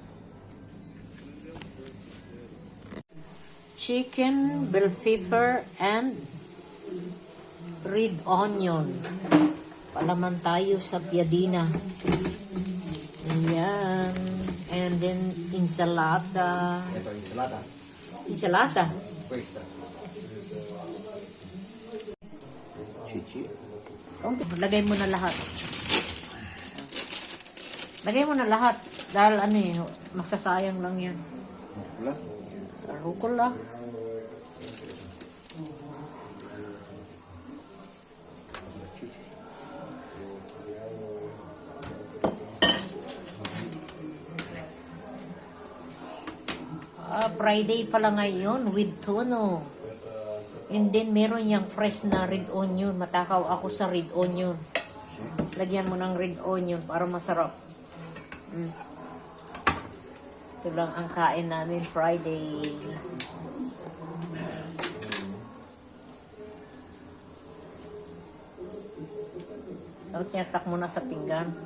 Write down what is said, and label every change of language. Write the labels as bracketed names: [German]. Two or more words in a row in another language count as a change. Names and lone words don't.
[English] Chicken, bell pepper, and red onion. [Filipino] Palaman tayo sa piadina. [English] Ayan. And then, insalata. [Filipino] Ito, ensalada. Insalata. Questa. Chichi. Okay, lagay mo na lahat. Lagay mo na lahat. Dahil ano eh, masasayang lang yan. Wala? Rucola. Friday pala ngayon with tuno. [English] And then [Filipino] meron yung fresh na [English] red onion. [Filipino] Matakaw ako sa [English] red onion. [Filipino] Lagyan mo ng [English] red onion [Filipino] para masarap. Ito lang ang kain namin Friday. Tapos nyatak mo na sa pinggan.